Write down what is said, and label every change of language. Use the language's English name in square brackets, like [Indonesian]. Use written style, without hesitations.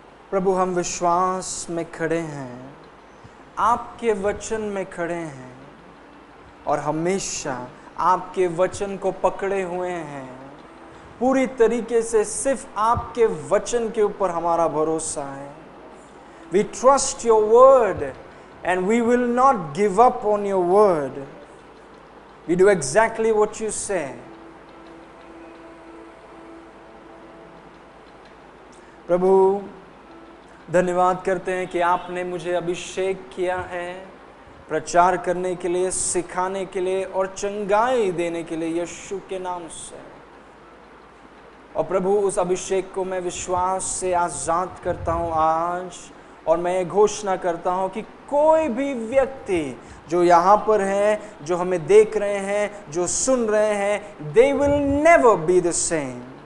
[Hindi] प्रभु हम विश्वास में खड़े हैं, आपके वचन में खड़े हैं और हमेशा आपके वचन को पकड़े हुए हैं। पूरी तरीके से सिर्फ आपके वचन के ऊपर हमारा भरोसा है। [English] We trust your word and we will not give up on your word. We do exactly what you say. [Hindi] प्रभु धन्यवाद करते हैं कि आपने मुझे अभिषेक किया है प्रचार करने के लिए, सिखाने के लिए और चंगाई देने के लिए यीशु के नाम से। और प्रभु उस अभिषेक को मैं विश्वास से आजाद करता हूँ आज, और मैं ये घोषणा करता हूँ कि कोई भी व्यक्ति जो यहाँ पर है, जो हमें देख रहे हैं, जो सुन रहे हैं, [English] they will never be the same.